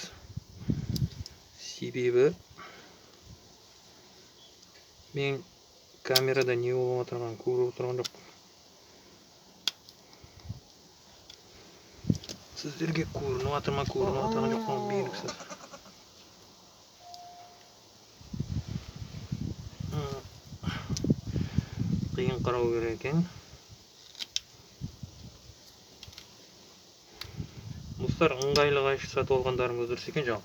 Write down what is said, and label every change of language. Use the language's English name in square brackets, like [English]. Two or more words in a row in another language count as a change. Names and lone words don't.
[Uzbek] Sebebi men kamerada ne bo'lib o'tirgan, ko'rib o'tirgan yo'q. [Kazakh] Сіздерге көрініп жатыр ма, көрініп жатқан жоқ па белгісіз. Қиын қарау керек екен. Достар, ыңғайлы қайшы сатып алғандарыңыз дұрыс екен жалпы.